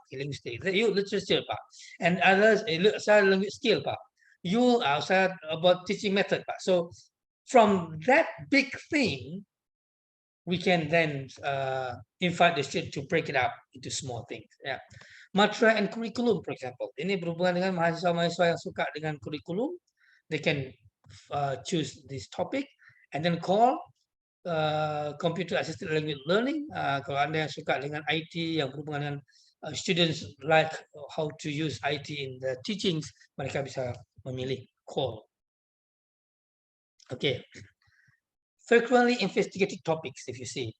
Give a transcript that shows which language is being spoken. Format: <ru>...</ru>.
<en>Okay, linguistic. You, literature, Pak. And others, saya language skill, Pak. You, saya about teaching method, Pak. So from that big thing, we can then invite the student to break it up into small things. Yeah. Material and curriculum, for example.</en> <id>Ini berhubungan dengan mahasiswa-mahasiswa yang suka dengan kurikulum.</id> <en>They can choose this topic and then call computer assisted language learning.</en> <id>Kalau Anda yang suka dengan IT, yang berhubungan dengan</id> <en>students like how to use IT in the teachings,</en> <id>mereka bisa memilih call.</id> <en>Okay. Frequently investigated topics, if you see.</en>